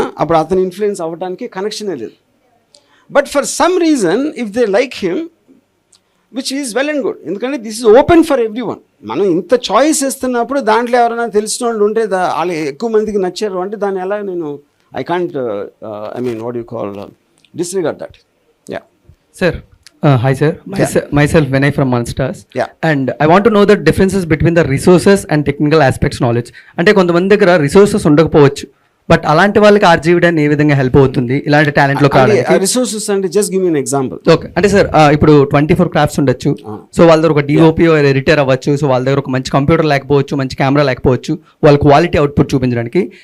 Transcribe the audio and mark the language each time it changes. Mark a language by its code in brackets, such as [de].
[te] అప్పుడు అతను ఇన్ఫ్లుయెన్స్ అవ్వడానికి కనెక్షనే లేదు. [en] But for some reason if they like him which is well and good, ఎందుకంటే this is open for everyone. [te] మనం ఇంత చాయిస్ ఇస్తున్నప్పుడు దాంట్లో ఎవరైనా తెలిసిన వాళ్ళు ఉంటే వాళ్ళు ఎక్కువ మందికి నచ్చారు అంటే దాన్ని ఎలా నేను [en] I can't what you call disregard that. Yeah Sir, hi sir. Myself Vinay from Monsters. Yeah. And I want to know the differences between the resources and technical aspects knowledge. [te] అంటే కొంతమంది దగ్గర రిసోర్సెస్ ఉండకపోవచ్చు, but అలాంటి వాళ్ళకి RGV ఏ విధంగా help అవుతుంది ఇలాంటి talent లో కావడానికి? [en] Resources అంటే just give me an example. [te] Okay, అంటే సార్ ఇప్పుడు 24 క్రాఫ్ట్స్ ఉండొచ్చు. సో వాళ్ళ దగ్గర ఒక డిఓపి ఎడిటర్ అవ్వచ్చు. సో వాళ్ళ దగ్గర ఒక మంచి కంప్యూటర్ లేకపోవచ్చు, మంచి కెమెరా లేకపోవచ్చు, వాళ్ళ క్వాలిటీ అవుట్పుట్ చూపించడానికి.